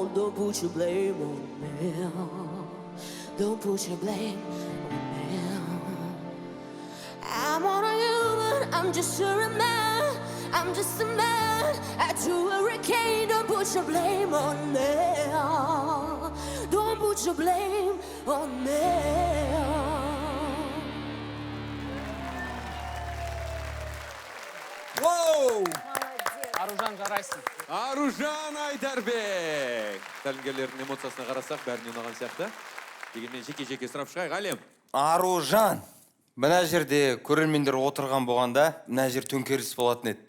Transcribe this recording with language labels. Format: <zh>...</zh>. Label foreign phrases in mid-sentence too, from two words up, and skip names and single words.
<en>Don't put your blame on me. Don't put your blame on me. I'm on a human, I'm just a man. I'm just a man. I threw a hurricane, don't put your blame on me. blame on me.</en> <kk>Аружан, жарайсың. Аружан Айдарбек. Тәлімгерлердің эмоциясына қарасақ, бәріне ұнаған сияқты. Дегенмен жеке-жеке сұрап шығайық, Әлем. Аружан, мына жерде көрермендер отырған болғанда, мына жер төңкеріс болатын еді.</kk>